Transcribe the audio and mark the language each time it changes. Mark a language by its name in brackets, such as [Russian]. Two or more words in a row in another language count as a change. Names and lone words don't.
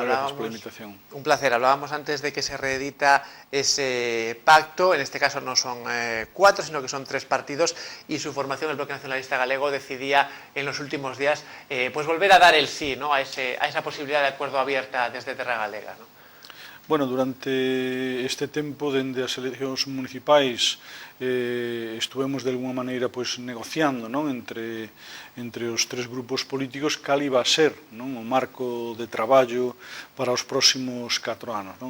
[Spanish] gracias por la invitación. Un placer. Hablábamos antes de que se reedita ese pacto. En este caso no son 4, sino que son 3 partidos, y su formación, el Bloque Nacionalista Galego, decidía en los últimos días pues volver a dar el sí, ¿no?, a esa posibilidad de acuerdo abierta desde Terra Galega, ¿no? [Galician] Bueno, durante este tempo, dende as eleccións municipais, estuvemos de alguma maneira pois negociando, non, entre os 3 grupos políticos cal iba a ser, non, o marco de traballo para os próximos 4 anos, non?